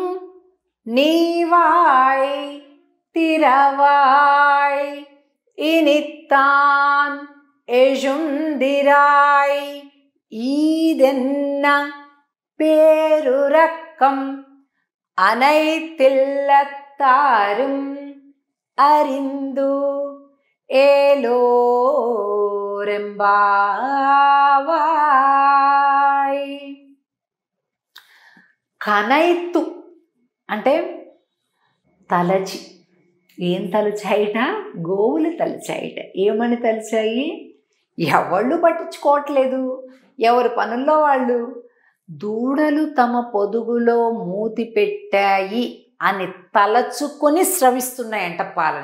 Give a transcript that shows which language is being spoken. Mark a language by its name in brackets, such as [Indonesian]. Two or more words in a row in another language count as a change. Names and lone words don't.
[Tamil] நீவாய் திரவாய் இனித்தான் எழுந்திராய் ஈதென்ன பேருரக்கம் அனைத்தில்லத்தாரும் அறிந்து ఏలోరెంబావాయ్. [Telugu] కనైత్తు అంటే తలచి. ఏం తలచాయిట? గోవులు తలచాయిట. ఏమని తలచాయి? ఎవళ్ళు పట్టించుకోవట్లేదు, ఎవరి పనుల్లో వాళ్ళు. దూడలు తమ పొదుగులో మూతి పెట్టాయి అని తలచుకొని స్రవిస్తున్నాయంట పాలని.